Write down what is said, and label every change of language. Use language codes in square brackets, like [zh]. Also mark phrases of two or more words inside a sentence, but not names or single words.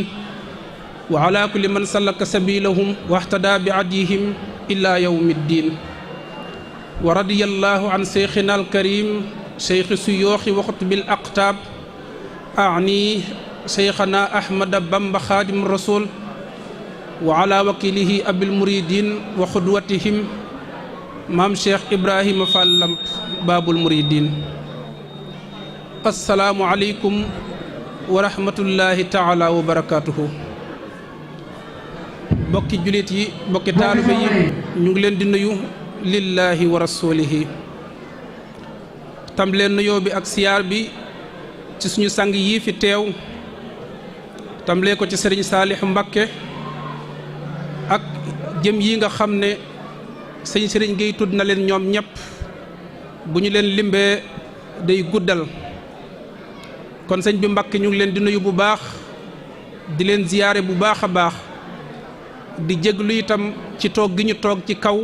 [ar] وعلى كل من سلك سبيلهم واهتدى بعديهم إلى يوم الدين ورضي الله عن شيخنا الكريم شيخ الشيوخ وخطب الأقطاب أعني شيخنا أحمد بامبا خادم الرسول وعلى وكيله أبي المريدين وقدوتهم مام شيخ إبراهيم فال باب المريدين السلام عليكم ورحمة الله تعالى وبركاته [wo] mbokki jullit mbokki taalibe ñu ngi leen di nuyu [ar] لله ورسوله [wo] tam leen nuyoo bi ak siyaar bi ci suñu sang yii fi teew tamlee ko ci sëriñ Saalix Mbakke ak jëm yi nga xam ne sëriñ Géey tudd na leen ñoom ñëpp bu ñu leen limbee day guddal kon sëñ bi Mbakke ñu ngi leen di nuyu bu baax di leen ziyaare bu baax a baax di jéglu itam ci toog gi ñu toog ci kaw